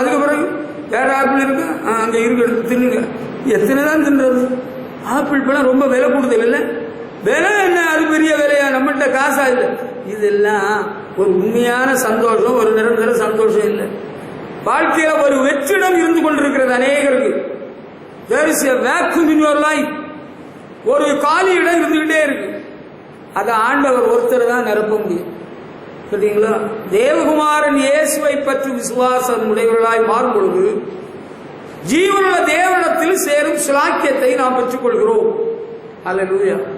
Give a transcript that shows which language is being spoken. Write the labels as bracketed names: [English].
[Tamil] அதுக்கு பிறகு வேற ஆப்பிள் இருக்கு, அங்க இருக்கு, எடுத்து தின்னுங்க. எத்தனை தான் தின்றது? ஆப்பிள் பழம் ரொம்ப விலை கூடுதல் இல்லை. விலை என்ன, அது பெரிய விலையா? நம்மகிட்ட காசா இல்லை. இதெல்லாம் ஒரு உண்மையான சந்தோஷம், ஒரு நிரந்தர சந்தோஷம் இல்லை. வாழ்க்கையில ஒரு வெற்றிடம் இருந்து கொண்டிருக்கிறது அநேகருக்கு. [English] There is a vacuum in your life. [Tamil] ஒரு காலி இடம் இருந்துகிட்டே இருக்கு. அதை ஆண்டவர் ஒருத்தர் தான் நிரப்ப முடியும். சரிங்களா? தேவகுமாரன் இயேசுவை பற்றி விசுவாசம் உடையவர்களாய் மாறும் பொழுது ஜீவனுள்ள தேவனிடத்தில் சேரும் சிலாக்கியத்தை நாம் பெற்றுக்கொள்கிறோம். ஹல்லேலூயா.